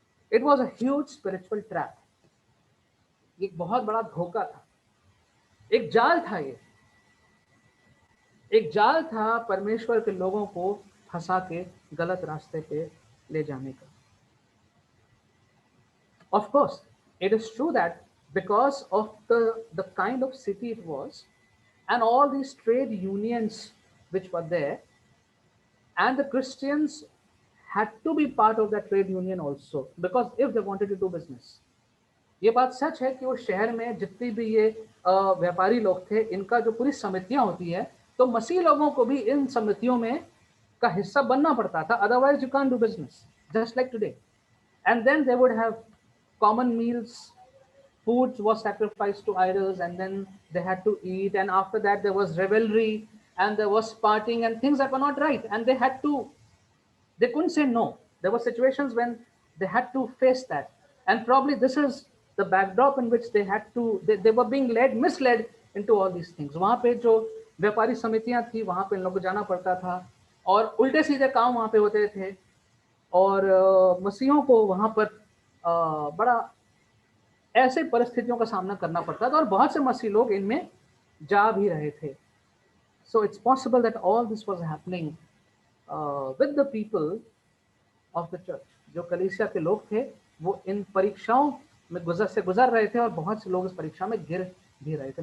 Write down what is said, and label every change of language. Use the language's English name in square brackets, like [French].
[English] It was a huge spiritual trap. [Hindi] एक बहुत बड़ा धोखा था, एक जाल था. ये एक जाल था परमेश्वर के लोगों को फंसा के गलत रास्ते पे ले जाने का. [English] Of course, it is true that because of the kind of city it was, and all these trade unions which were there, and the Christians had to be part of that trade union also, because if they wanted to do business. [Hindi] ये बात सच है कि वो शहर में जितनी भी ये व्यापारी लोग थे, इनका जो पूरी समितियां होती है, तो मसीह लोगों को भी इन समितियों में का हिस्सा बनना पड़ता था. [English] Otherwise you can't do business, just like today. And then they would have common meals, foods was sacrificed to idols, and then they had to eat, and after that there was revelry and there was partying and things that were not right, and they couldn't say no. There were situations when they had to face that, and probably this is the backdrop in which they were being misled into all these things. [Hindi] वहां पे जो व्यापारी समितियां थी वहां पे इन लोगों को जाना पड़ता था और उल्टे सीधे काम वहां पे होते थे, और मसीहों को वहां पर बड़ा ऐसे परिस्थितियों का सामना करना पड़ता था, और बहुत से मसीह लोग इनमें जा भी रहे थे. [English] So it's possible that all this was happening with the people of the church. [Hindi] जो कलीसिया के लोग थे वो इन परीक्षाओं में गुजर रहे थे, और बहुत से लोग इस परीक्षा में गिर भी रहे थे.